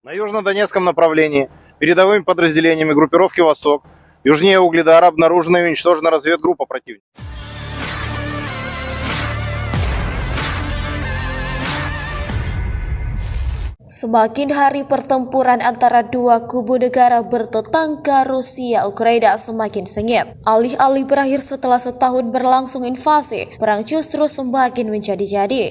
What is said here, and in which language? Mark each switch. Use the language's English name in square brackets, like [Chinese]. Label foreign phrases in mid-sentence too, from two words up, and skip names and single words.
[Russian] На южнодонецком направлении передовыми подразделениями группировки «Восток» южнее Угледара обнаружена и уничтожена разведгруппа противника. [Indonesian] Semakin hari pertempuran antara dua kubu negara bertetangga Rusia Ukraina semakin sengit. Alih-alih berakhir setelah setahun berlangsung invasi, perang justru semakin menjadi-jadi.